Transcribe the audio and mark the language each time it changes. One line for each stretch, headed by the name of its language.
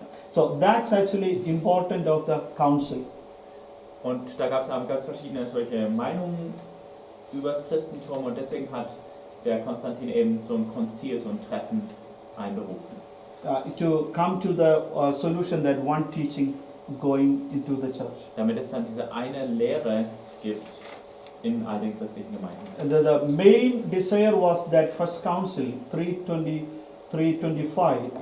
English: So that's actually important of the council.
German: Und da gab es ganz verschiedene solche Meinungen über das Christentum und deswegen hat der Konstantin eben so ein Konzil, so ein Treffen einberufen.
English: To come to the solution that one teaching going into the church.
German: Damit es dann diese eine Lehre gibt in all den christlichen Gemeinden.
English: And the main desire was that first council 325.